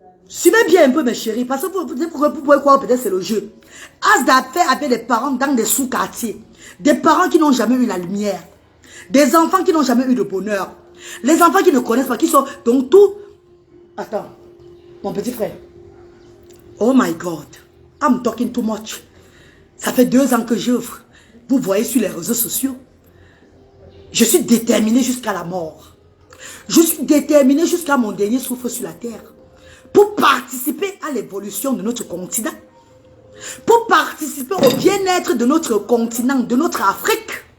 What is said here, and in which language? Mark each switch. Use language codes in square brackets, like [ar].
[fr] Suivez bien un peu mes chéris, parce que vous pouvez croire peut-être c'est le jeu. Asda fait avec les parents dans des sous-quartiers, des parents qui n'ont jamais eu la lumière, des enfants qui n'ont jamais eu de bonheur, les enfants qui ne connaissent pas, qui sont donc tout. Attends, mon petit frère. [en] Oh my God, I'm talking too much. [fr] Ça fait 2 ans que j'œuvre. Vous voyez sur les réseaux sociaux. Je suis déterminé jusqu'à la mort. Je suis déterminé jusqu'à mon dernier souffle sur la terre. Pour participer à l'évolution de notre continent. Pour participer au bien-être de notre continent, de notre Afrique.